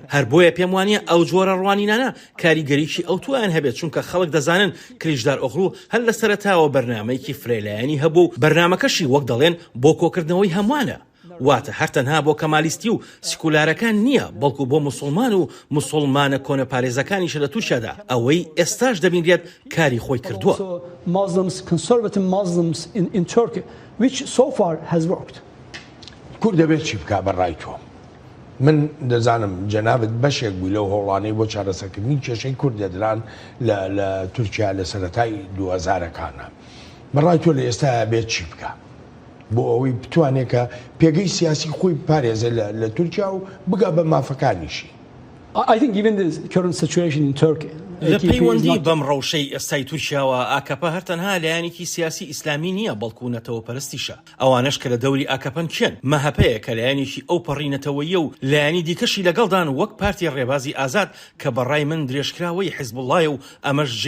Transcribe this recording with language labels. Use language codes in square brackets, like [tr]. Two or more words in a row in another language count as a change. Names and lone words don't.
[ckb] هەر بۆیە پێم وانیە ئەو جۆرە ڕوانینانە کاریگەریکی ئەو تویان هەبێت چونکە خەڵک دەزانن کلیژدار ئۆغڵو هەر لە سەرەتاوە بەرنامەیەکی فرێلایەنی هەبوو بەرنامەکەشی وەک دەڵێن بۆ کۆکردنەوەی هەمووانە. واتە هەرتەنها بۆ کەمالیستی و سکولارەکان نییە بەڵکو بۆ موسڵمان و موسڵمانە کۆنە پارێزەکانیشە لە تووشەدا ئەوەی ئێستاش دەبینرێت کاری خۆی کردووە. [en] Muslims, conservative Muslims in Turkey, which so far has worked. [ckb] کورد دەبێت چی بکا بەڕای تۆ؟ من دەزانم جەنابەت بەشێک بووی لەو هۆڵانەی بۆ چارەسەرکردنی کێشەی کورد دەدران لە تورکیا لە سەرەتای 2000ەکانە. بەڕای تۆ لە ئێستا بێت چی بکە بۆ ئەوەی بتوانێت کە پێگەی سیاسی خۆی پارێزە لە تورکیا و بگا بە مافەکانیشی؟ [en] I think given the current situation in Turkey, [ckb] لە پەیوەندی بەم ڕەوشەی ئێستای تورکیاوە ئاکەپە هەرتەنها لایەنێکی سیاسی ئیسلامی نییە بەڵکو نەتەوە پەرستیشە ئەوانش کە لە دەوری ئاکەپەن کێن مەهەپەیە کە لایەنێکی ئەو پەڕینەتەوەیە و لایەنی دیکەشی لەگەڵدان وەک پارتی ڕێبازی ئازاد کە بەڕای من درێژکراوەی حیزبوڵڵایە و ئەمەش ژەی